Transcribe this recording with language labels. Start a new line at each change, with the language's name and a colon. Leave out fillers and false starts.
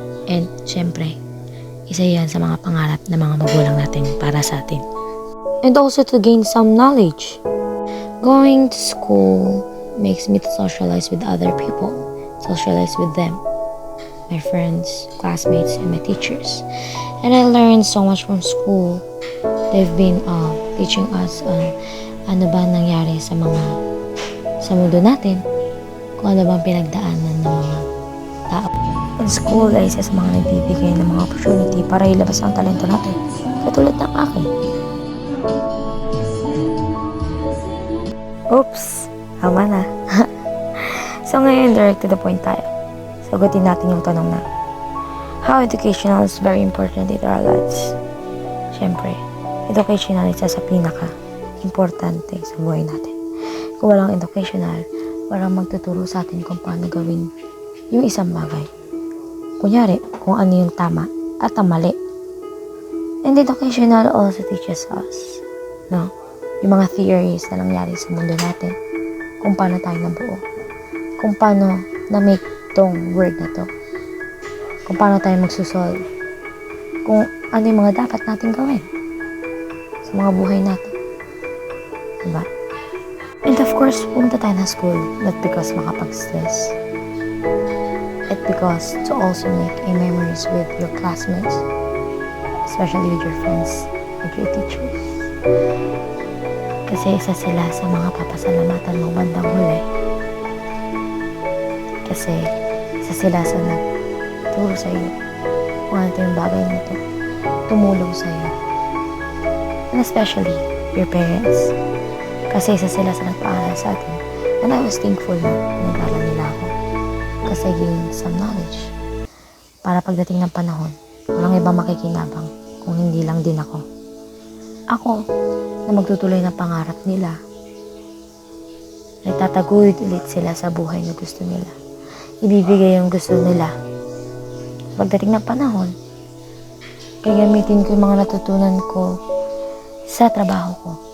Filipino: And syempre, isa yan sa mga pangarap ng mga magulang natin para sa atin.
English: And also to gain some knowledge. Going to school makes me to socialize with other people, socialize with them, my friends, classmates, and my teachers. And I learned so much from school. They've been teaching us
Filipino: ano ba nangyari sa mundo natin, kung ano bang pinagdaanan ng mga tao. And school ay isa sa mga nagbibigay ng mga opportunity para ilabas ang talento natin, katulad ng akin. Oops! Tama na. So ngayon,
English: direct to the point
Filipino: tayo. Sagutin natin yung tanong na,
English: how educational is very important in our lives?
Filipino: Siyempre, educational isa sa pinaka-importante sa buhay natin. Kung walang educational, walang magtuturo sa atin kung paano gawin yung isang bagay. Kunyari, kung ano yung tama at ang mali.
English: And educational also teaches us, no?
Filipino: Yung mga theories na nangyari sa mundo natin, kung paano tayo nabuo, kung paano na-make tong word na to, kung paano tayo magsusolve, kung ano yung mga dapat natin gawin sa mga buhay natin. Diba?
English: And of course, pumunta tayo na school, not because makapag-stress, and because to also make a memories with your classmates, especially with your friends, with your teachers.
Filipino: Kasi isa sila sa mga papasalamatan mo bandang huli. Kasi isa sila sa nagturo sa iyo kung ano yung bagay na ito, tumulong sa iyo. And especially your parents. Kasi isa sila sa nagpaaral sa atin.
English: And I was thankful
Filipino: na pinag-aral nila ako.
English: Kasi I gained some knowledge.
Filipino: Para pagdating ng panahon, walang ibang makikinabang kung hindi lang din ako. Ako, na magtutuloy ng pangarap nila. Nagtataguyod ulit sila sa buhay na gusto nila. Ibibigay yung gusto nila. Pagdating ng panahon, gagamitin ko yung mga natutunan ko sa trabaho ko.